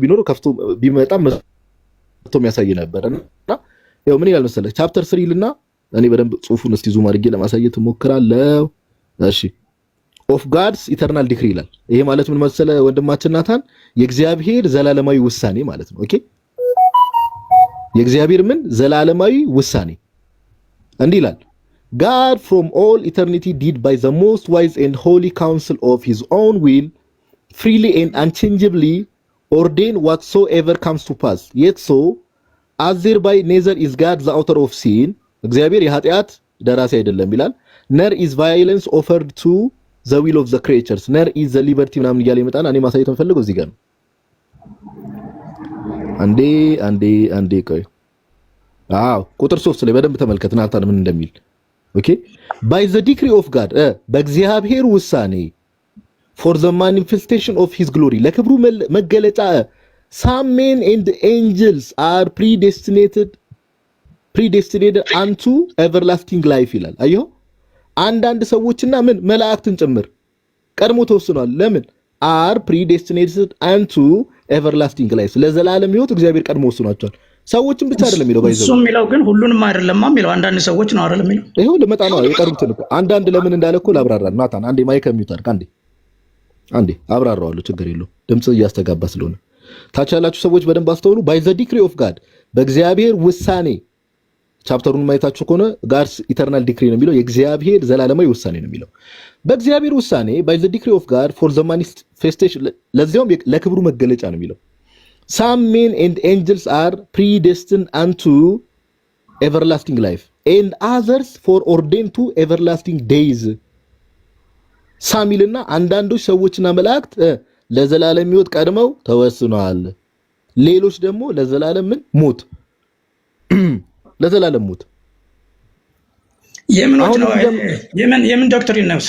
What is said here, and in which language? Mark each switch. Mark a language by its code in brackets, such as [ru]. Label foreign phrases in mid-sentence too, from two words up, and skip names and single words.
[am] ቢኖር ከፍቶ ቢመጣም መጥቶ የሚያሳይ ነበርና ምን ይላል መሰለ ቻፕተር 3 ይልና እኔ በደንብ ጽሁፉን እስቲ ዙም አድርጌ ለማሳየት እሞክራለሁ። እሺ [en] Of God's Eternal Decree [am] ይላል። ይሄ ማለት ምን መሰለ ወንድማችን ናታን የእግዚአብሔር ዘላለማዊ ውሳኔ ማለት ነው። ኦኬ የእግዚአብሔር ምን ዘላለማዊ ውሳኔ እንዲህ ይላል [en] God from all eternity did by the most wise and holy counsel of his own will freely and unchangeably ordain whatsoever comes to pass yet so as thereby neither is God the author of sin [am] እግዚአብሔር የኃጢአት ደራሲ አይደለም ይላል [en] nor is violence offered to the will of the creatures nor is the liberty [am] ምናምን እያለ ይመጣና እኔ ማሳየት የምፈልገው እዚህ ጋር ነው። አንዴ ቆይ ቁጥር 3 ላይ በደንብ ተመልከት ናታን ምን እንደሚል ኦኬ [en] by the decree of God [am] በእግዚአብሔር ውሳኔ [en] for the manifestation of his glory [am] ለክብሩ መገለጫ [en] some men and angels are predestinated unto everlasting life [am] ይላል። አየሁ አንዳንድ ሰዎችና ምን መላእክትን ጭምር ቀድሞ ተወስኗል። ለምን [en] are predestinated unto everlasting life [am] ለዘላለም ሕይወት እግዚአብሔር ቀድሞ ወስኗቸዋል። ሰዎችን ብቻ አይደለም የሚለው ባይዘው እሱ የሚለው ግን ሁሉንም አይደለም የሚለው አንዳንድ ሰዎች ነው አይደለም የሚለው ይሄው ለመጣ ነው የቀሩትን እኮ አንዳንድ ለምን እንዳለ እኮ ላብራራ ናታን አንዴ [en] mic mute [am] አድርግ አንዴ አብራራዋለሁ ችግር የለውም ድምጽ እያስተጋባ ስለሆነ ታች ያላችሁ ሰዎች በደንብ አስተውሉ [en] by the decree of God [am] በእግዚአብሔር ውሳኔ ቻፕተሩን ማየታችሁ ከሆነ [en] God's eternal decree [am] ነው የሚለው የእግዚአብሔር ዘላለማዊ ውሳኔ ነው የሚለው በእግዚአብሔር ውሳኔ [en] by the decree of God for the manifestation [am] ለዚያውም ለክብሩ መገለጫ ነው የሚለው [en] some men and angels are predestined unto everlasting life and others for ordained to everlasting days [am] ሳሚልና አንዳንዶች ሰዎችና መላእክት ለዘላለም ሕይወት ቀድመው ተወስነዋል ሌሎች ደግሞ ለዘላለም ምን ሞት ለዘላለም ሞት የምን ዶክትሪን ነው